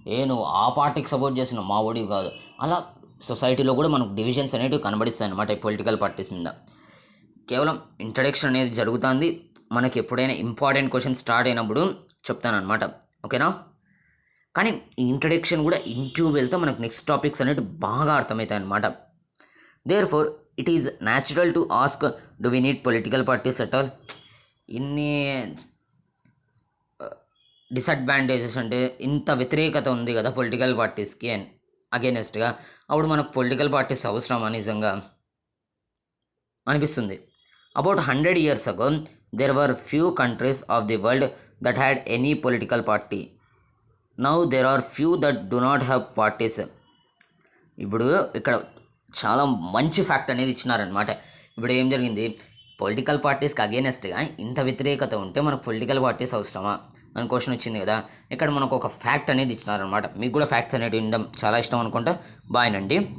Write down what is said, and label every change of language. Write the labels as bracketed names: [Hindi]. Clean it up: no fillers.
[Telugu] నువ్వు ఆ పార్టీకి సపోర్ట్ చేస్తున్నావు, మా ఓడికి కాదు. అలా సొసైటీలో కూడా మనకు డివిజన్స్ అనేవి కనబడిస్తాయి అన్నమాట ఈ పొలిటికల్ పార్టీస్ మీద. కేవలం ఇంట్రడక్షన్ అనేది జరుగుతుంది. మనకి ఎప్పుడైనా ఇంపార్టెంట్ క్వశ్చన్ స్టార్ట్ అయినప్పుడు చెప్తానమాట. ఓకేనా? కానీ ఈ ఇంట్రడక్షన్ కూడా ఇంటూ వెళ్తే మనకు నెక్స్ట్ టాపిక్స్ అనేవి బాగా అర్థమవుతాయి అన్నమాట. [English] Therefore, it is natural to ask, do we need political parties at all? [Telugu] ఇన్ని డిసడ్వాంటేజెస్ అంటే ఇంత వ్యతిరేకత ఉంది కదా పొలిటికల్ పార్టీస్కి అగేనెస్ట్గా, అప్పుడు మనకు పొలిటికల్ పార్టీస్ అవసరమా నిజంగా అనిపిస్తుంది. [English] About 100 years ago, there were few countries of the world that had any political party. Now there are few that do not have parties. [Telugu] ఇప్పుడు ఇక్కడ చాలా మంచి ఫ్యాక్ట్ అనేది ఇచ్చినారనమాట. ఇప్పుడు ఏం జరిగింది, పొలిటికల్ పార్టీస్కి అగేనెస్ట్గా ఇంత వ్యతిరేకత ఉంటే మనకు పొలిటికల్ పార్టీస్ అవసరమా అని క్వశ్చన్ వచ్చింది కదా. ఇక్కడ మనకు ఒక ఫ్యాక్ట్ అనేది ఇచ్చినారనమాట. మీకు కూడా ఫ్యాక్ట్స్ అనేవి వినడం చాలా ఇష్టం అనుకుంటా. బాయ్నండి.